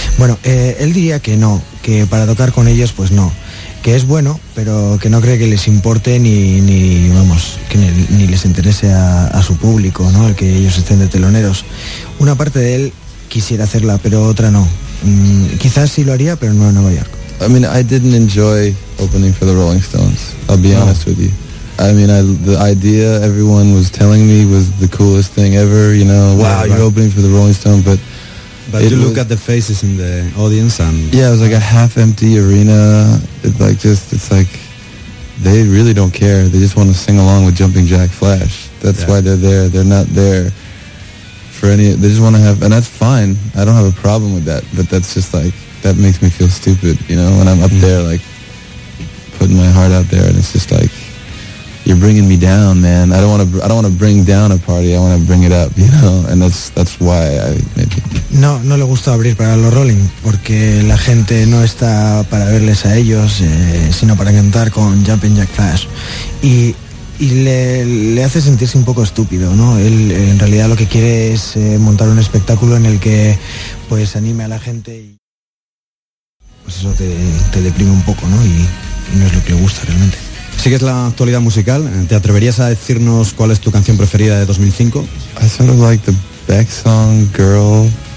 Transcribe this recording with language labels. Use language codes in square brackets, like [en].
[es] Bueno, él diría que no, que para tocar con ellos, pues no. Que es bueno, pero que no cree que les importe ni les interese a su público, ¿no? El que ellos estén de teloneros. Una parte de él quisiera hacerla, pero otra no. Quizás sí lo haría, pero no en Nueva York. [en] I mean, I didn't enjoy opening for the Rolling Stones. I'll be honest with you. I mean, the idea everyone was telling me was the coolest thing ever, you know. Wow, you're opening for the Rolling Stones, but... But you look at the faces in the audience and... Yeah, it was like a half-empty arena. It's like they really don't care. They just want to sing along with Jumping Jack Flash. That's why they're there. They're not there for any... They just want to have... And that's fine. I don't have a problem with that. But that's just like... That makes me feel stupid, you know, when I'm up there, like, putting my heart out there. And it's just like, you're bringing me down, man. I don't want to bring down a party. I want to bring it up, you know. And that's why I maybe. [es] No le gusta abrir para los Rolling porque la gente no está para verles a ellos, sino para cantar con Jumping Jack Flash. Y le hace sentirse un poco estúpido, ¿no? Él en realidad lo que quiere es montar un espectáculo en el que pues anime a la gente y pues eso te deprime un poco, ¿no? Y no es lo que le gusta realmente. ¿Sigues la actualidad musical? ¿Te atreverías a decirnos cuál es tu canción preferida de 2005? [en] I sort of like the Beck song, Girl.